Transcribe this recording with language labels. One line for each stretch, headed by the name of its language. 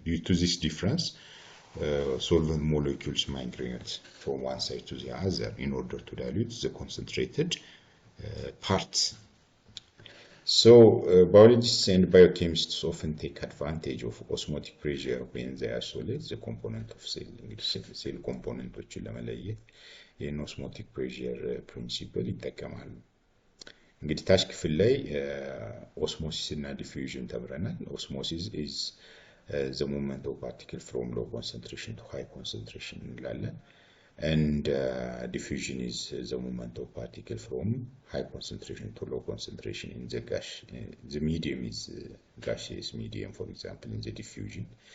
English: Due to this difference, solvent molecules migrate from one side to the other in order to dilute the concentrated parts. So biologists and biochemists often take advantage of osmotic pressure when they isolate the component of cell.
Amharic: cell componenቶችን ለመለየት ይህን osmotic pressure principle ይጠቀማሉ። እንግዲህ ታች ክፍል ላይ osmosis እና diffusion ተብረናል.
English: Osmosis is the movement of particle from low concentration to high concentration
Amharic: እንላለን.
English: And diffusion is the movement of particle from high concentration to low concentration in the gas. The medium is gaseous medium, for example, in the diffusion.